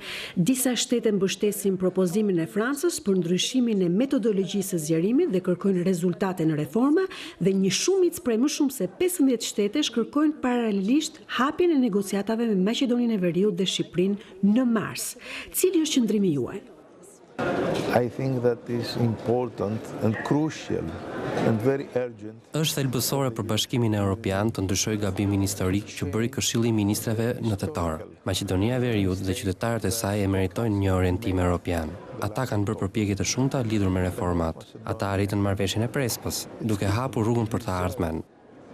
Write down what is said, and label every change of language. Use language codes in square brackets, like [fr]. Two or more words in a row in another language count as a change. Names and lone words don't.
[sq] Disa shtete mbështesin propozimin e Francës për ndryshimin e metodologjisë së zgjerimit dhe kërkojnë rezultate në reforma dhe një shumicë prej më shumë se 15 shtetesh kërkojnë paralelisht hapjen e negociatave me Maqedoninë e Veriut dhe Shqipërinë në mars. Cili është qëndrimi juaj? [en] I think that is important and crucial and very urgent. [sq] Është thelbësore për Bashkimin Evropian të ndryshojë gabimin historik që bëri Këshilli i Ministrave në tetor. Maqedonia e Veriut dhe qytetarët e saj e meritojnë një orientim evropian. Ata kanë bërë përpjekje të shumta lidhur me reformat. Ata arritën marrëveshjen e Prespës, duke hapur rrugën për të ardhmen.